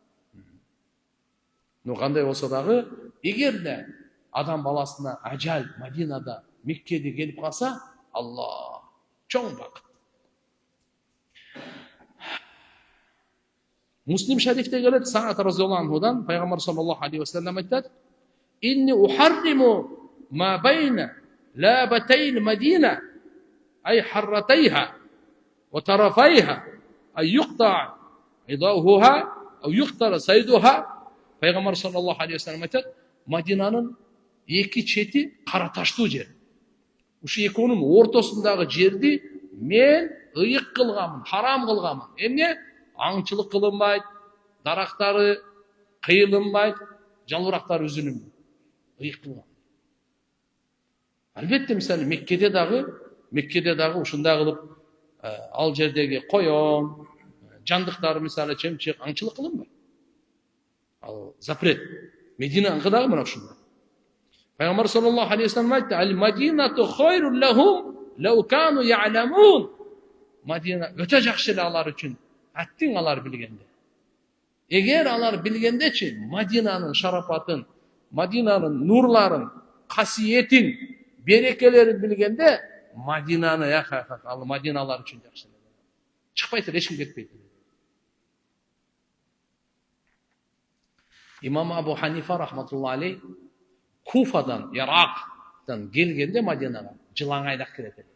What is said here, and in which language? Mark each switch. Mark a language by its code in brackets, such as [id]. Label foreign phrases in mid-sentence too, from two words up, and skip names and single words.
[ky] Но кандай болсо дагы, эгерде адам баласына ажал Мадинада, Меккеде келип калса, Алла чоң бакыт. Муслим шарифте келет, Саат [ar] رضي الله عنهдан [ky] пайгамбар [ar] صلى الله عليه وسلم [ky] айтат: [ar] "إني أحرم ما بين لابتي المدينة أي حرتيها وطرفيها أي يقطع عضاهها أو يقتل صيدها." [ky] Пайгамбар [ar] صلى الله عليه وسلم [ky] айтат: Мадинанын эки чети кара таштуу жер. Ушу экөөнүн ортосундагы жерди мен ыйык кылганмын, харам кылганмын. Эмне? Аңчылык кылынбайт, дарактары кыйылынбайт, жалбырактары үзүлүнбөйт. Ыйык кылган. Албетте, мисалы Меккеде дагы ушундай кылып ал жердеги коён, жандыктары мисалы чемчик аңчылык кылынбайт. Ал запрет. Мединаныкы дагы мына ушундай. Пайгамбар [ar] صلى الله عليه وسلم [ky] айтты: [ar] "المدينة خير لهم لو كانوا يعلمون." [ky] Мадина өтө жакшы эле алар үчүн, аттиң алар билгенде. Эгер алар билгендечи, Мадинанын шарапатын, Мадинанын нурларын, касиетин, берекелерин билгенде, Мадинаны ал Мадиналар үчүн жакшы эле. Чыкпайт эле, эч ким кетпейт. Имам Абу Ханифа [ar] رحمة الله عليه [ky] Куфадан, Ирактан келгенде Мадинага жылаң айдап келет эле.